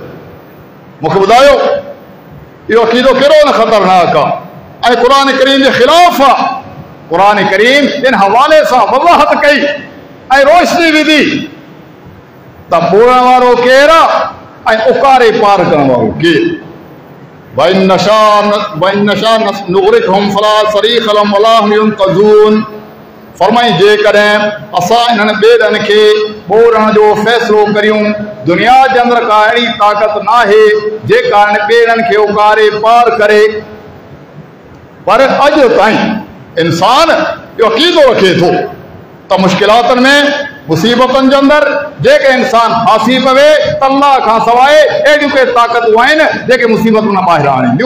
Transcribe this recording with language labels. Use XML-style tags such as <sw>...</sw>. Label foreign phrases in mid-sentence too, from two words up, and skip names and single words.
<sd>मूंखे ॿुधायो इहो अक़ीदो कहिड़ो न ख़तरनाक आहे ऐं क़ुर करीम जे ख़िलाफ़ आहे। क़ुर करीम इन हवाले सां वज़ाहत कई ऐं रोशनी विधी त ॿोलण वारो केरु आहे ऐं उकारे पार करण वारो केरु।</sd> <ar>وإن نشأ نغرقهم فلا صريخ لهم ولا هم ينقذون,</ar> <sd>फरमाई जेकॾहिं असां इन्हनि ॿेड़नि खे ॿोलण जो फ़ैसिलो करियूं दुनिया जे अंदरि का अहिड़ी ताक़त नाहे जेका इन ॿेड़नि खे उकारे पार करे। पर अॼु ताईं इंसान इहो अक़ीदो रखे थो त मुश्किलातुनि में मुसीबतुनि जे अंदरि जेके इंसान फासी पवे त अल्लाह खां सवाइ अहिड़ियूं के ताक़तूं आहिनि जेके मुसीबतुनि मां ॿाहिरि आणींदियूं।</sd>